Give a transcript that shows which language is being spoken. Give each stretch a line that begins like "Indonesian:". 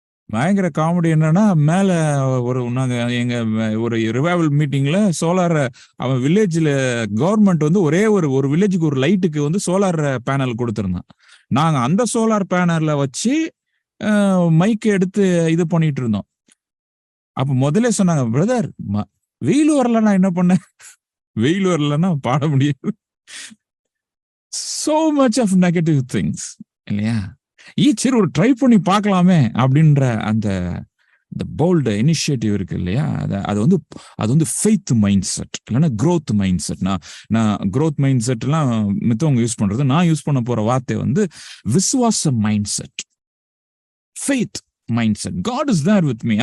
Tamil: பயங்கர காமெடி என்னன்னா, மேல நாங்க எங்க ஒரு ரிவைவல் மீட்டிங்ல சோலார், அவன் வில்லேஜ்ல கவர்மெண்ட் வந்து ஒரே ஒரு வில்லேஜுக்கு ஒரு லைட்டுக்கு வந்து சோலார் பேனல் கொடுத்துருந்தான். நாங்க அந்த சோலார் பேனல்ல வச்சு மைக் எடுத்து இது பண்ணிட்டு இருந்தோம். அப்ப முதல்ல சொன்னாங்க, பிரதர் வெயில் வரலன்னா என்ன பண்ண, வெயில் வரலன்னா பாட முடியாது.
English: so much of negative things
Tamil: இல்லையா? சரி ஒரு ட்ரை பண்ணி பார்க்கலாமே அப்படின்ற அந்த போல்டு இனிஷியேட்டிவ் இருக்கு இல்லையா? அது வந்து ஃபெய்த் மைண்ட் செட் இல்லைன்னா growth மைண்ட் செட். நான் growth மைண்ட் செட்லாம் மித்தவங்க யூஸ் பண்றது, நான் யூஸ் பண்ண போற வார்த்தை வந்து விசுவாச mind set, faith mind set.
English: God is there with me.